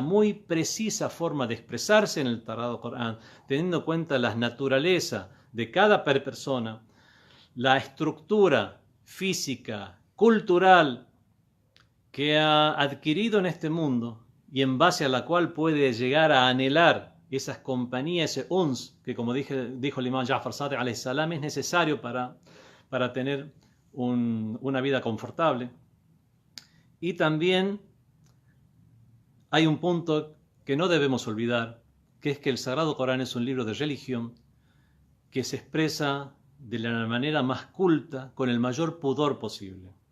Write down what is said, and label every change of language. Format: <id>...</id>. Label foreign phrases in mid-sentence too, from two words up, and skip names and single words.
<es>muy precisa forma de expresarse en el Sagrado Corán, teniendo en cuenta la naturaleza de cada persona, la estructura física, cultural que ha adquirido en este mundo y en base a la cual puede llegar a anhelar esas compañías, ese uns, que como dijo el imam Ja'far Sadiq</es> <ar>عليه السلام,</ar> <es>es necesario para tener una vida confortable. Y también hay un punto que no debemos olvidar, que es que el Sagrado Corán es un libro de religión que se expresa de la manera más culta, con el mayor pudor posible.</es>